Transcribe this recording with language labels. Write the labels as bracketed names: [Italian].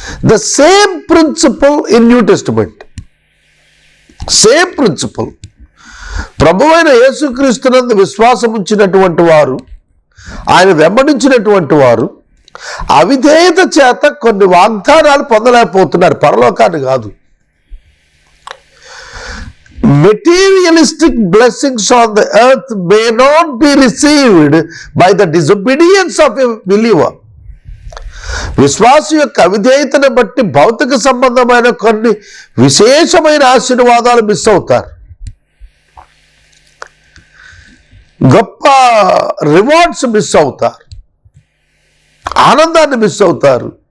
[English] The same principle in new testament, same principle. [Telugu] ప్రభువైన యేసుక్రీస్తునందు విశ్వాసం ఉంచినటువంటి వారు, ఆయన వెంబడించినటువంటి వారు అవిధేయత చేత కొన్ని వాగ్దానాలు పొందలేకపోతున్నారు. పరలోకాన్ని కాదు. [English] Materialistic blessings on the earth may not be received by the disobedience of a believer. [Telugu] విశ్వాస యొక్క అవిధేయతను బట్టి భౌతిక సంబంధమైన కొన్ని విశేషమైన ఆశీర్వాదాలు మిస్ అవుతారు. గొప్ప రివార్డ్స్ మిస్ అవుతారు, ఆనందాన్ని మిస్ అవుతారు.